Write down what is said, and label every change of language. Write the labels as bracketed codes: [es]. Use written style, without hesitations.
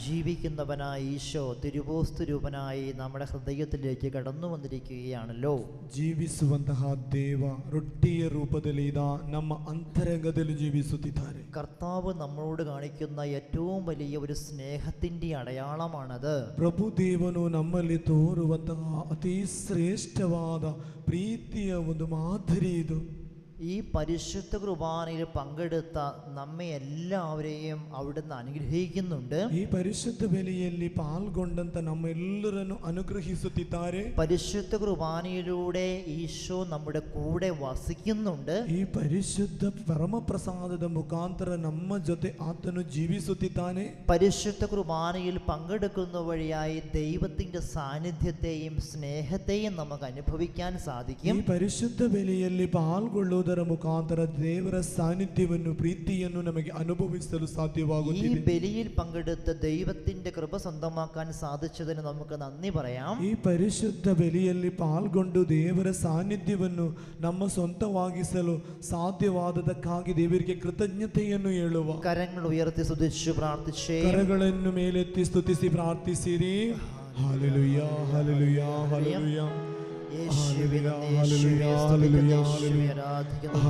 [ml] ജീവിക്കുന്നവനായ ഈശോ തിരുവോസ്തുരൂപനായി നമ്മുടെ ഹൃദയത്തിലേക്ക് കടന്നു വന്നിരിക്കുകയാണല്ലോ. [kn] ಜೀವಿಸುವಂತಹ ದೇವ ರೊಟ್ಟಿಯ ರೂಪದಲ್ಲಿ ಇದ ನಮ್ಮ ಅಂತರಂಗದಲ್ಲಿ ಜೀವಿಸುತ್ತಿದ್ದಾರೆ. [ml] കർത്താവ് നമ്മളോട് കാണിക്കുന്ന ഏറ്റവും വലിയ ഒരു സ്നേഹത്തിന്റെ അടയാളമാണത്. [kn] ಪ್ರಭು ದೇವನು ನಮ್ಮಲ್ಲಿ ತೋರುವಂತಹ ಅತಿ ಶ್ರೇಷ್ಠವಾದ ಪ್ರೀತಿಯ ಒಂದು ಮಾದರಿ ಇದು. [ml] ഈ പരിശുദ്ധ കുർബാനയിൽ പങ്കെടുത്ത നമ്മെ എല്ലാവരെയും അവിടുന്ന് അനുഗ്രഹിക്കുന്നുണ്ട്. [kn] ಈ ಪರಿಶುದ್ಧ ಬಲಿಯಲ್ಲಿ ಪಾಲ್ಗೊಂಡಂತ ನಮ್ಮೆಲ್ಲರನ್ನು ಅನುಗ್ರಹಿಸುತ್ತಿದ್ದಾರೆ. [ml] പരിശുദ്ധ കുർബാനയിലൂടെ ഈശോ നമ്മുടെ കൂടെ വസിക്കുന്നുണ്ട്. [kn] ಈ ಪರಿಶುದ್ಧ ಪರಮಪ್ರಸಾದದ ಮುಖಾಂತರ ನಮ್ಮ ಜೊತೆ ಆತನು ಜೀವಿಸುತ್ತಿದ್ದಾನೆ. [ml] പരിശുദ്ധ കുർബാനയിൽ പങ്കെടുക്കുന്ന വഴിയായി ദൈവത്തിന്റെ സാന്നിധ്യത്തെയും സ്നേഹത്തെയും നമുക്ക് അനുഭവിക്കാൻ സാധിക്കും. [kn] ಈ ಪರಿಶುದ್ಧ ಬಲಿಯಲ್ಲಿ ಪಾಲ್ಗೊಳ್ಳುವುದರ ಮುಖಾಂತರ ದೇವರ ಸಾನ್ನಿಧ್ಯವನ್ನು ಪ್ರೀತಿಯನ್ನು ನಮಗೆ ಅನುಭವಿಸಲು ಸಾಧ್ಯವಾಗುತ್ತಿದೆ. [ml] ഈ ബലിയിൽ പങ്കെടുത്ത ദൈവത്തിന്റെ കൃപ സ്വന്തമാക്കാൻ സാധിച്ചതിന് നമുക്ക് നന്ദി പറയാം. [kn] ಈ ಪರಿಶುದ್ಧ ಬಲಿಯಲ್ಲಿ ಪಾಲ್ಗೊಂಡು ದೇವರ ಸಾನ್ನಿಧ್ಯವನ್ನು ನಮ್ಮ ಸ್ವಂತವಾಗಿಸಲು ಸಾಧ್ಯವಾದದಕ್ಕಾಗಿ ದೇವರಿಗೆ ಕೃತಜ್ಞತೆಯನ್ನು ಹೇಳುವ. [ml] കരങ്ങൾ ഉയർത്തി സ്തുതിച്ചു പ്രാർത്ഥിച്ചേ. [kn] ಕರಗಳನ್ನು ಮೇಲೆತ್ತಿ ಸ್ತುತಿಸಿ ಪ್ರಾರ್ಥಿಸಿರಿ. [ml] Hallelujah, hallelujah, hallelujah. യേശുവേ നന്ദി, യേശുവേ സ്തുതിക്കുന്നു, യേശുവേ ആരാധിക്കുന്നു.